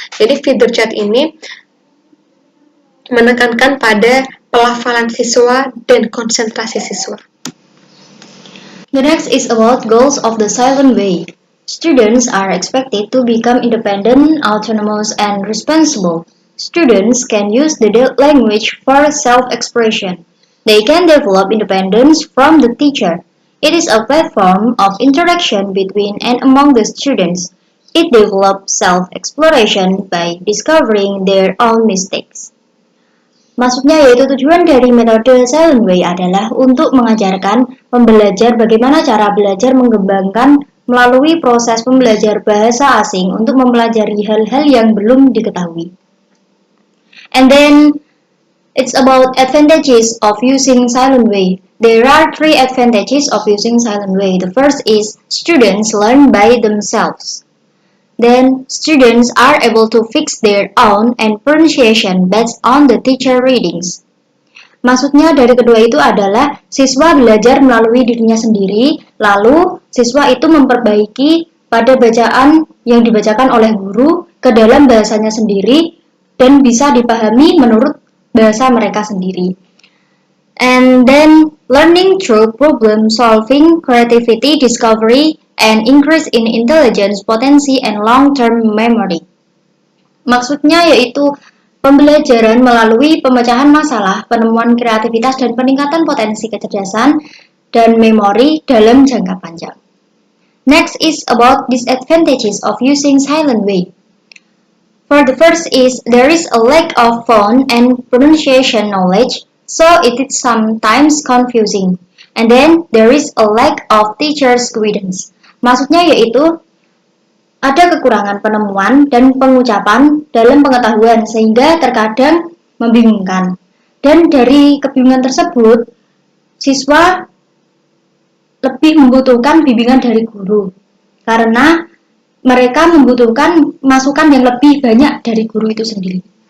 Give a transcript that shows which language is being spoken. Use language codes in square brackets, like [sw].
[id] Jadi feeder chart ini menekankan pada pelafalan siswa dan konsentrasi siswa. [en] The next is about goals of the silent way. Students are expected to become independent, autonomous, and responsible. Students can use the language for self-expression. They can develop independence from the teacher. It is a platform of interaction between and among the students. It develops self-exploration by discovering their own mistakes. [id] Maksudnya yaitu tujuan dari metode Silent Way adalah untuk mengajarkan pembelajar bagaimana cara belajar mengembangkan melalui proses pembelajar bahasa asing untuk mempelajari hal-hal yang belum diketahui. [en] And then it's about advantages of using Silent Way. There are 3 advantages of using Silent Way. The first is students learn by themselves. Then, students are able to fix their own and pronunciation based on the teacher readings. [id] Maksudnya dari kedua itu adalah siswa belajar melalui dirinya sendiri, lalu siswa itu memperbaiki pada bacaan yang dibacakan oleh guru ke dalam bahasanya sendiri dan bisa dipahami menurut bahasa mereka sendiri. [en] And then, learning through problem solving, creativity, discovery, and increase in intelligence, potensi, and long-term memory. [id] Maksudnya yaitu pembelajaran melalui pemecahan masalah, penemuan kreativitas, dan peningkatan potensi kecerdasan dan memori dalam jangka panjang. [en] Next is about disadvantages of using Silent Way. For the first is there is a lack of phone and pronunciation knowledge, so it is sometimes confusing. And then there is a lack of teacher's guidance. [id] Maksudnya yaitu ada kekurangan penemuan dan pengucapan dalam pengetahuan sehingga terkadang membingungkan. Dan dari kebingungan tersebut, siswa lebih membutuhkan bimbingan dari guru karena mereka membutuhkan masukan yang lebih banyak dari guru itu sendiri.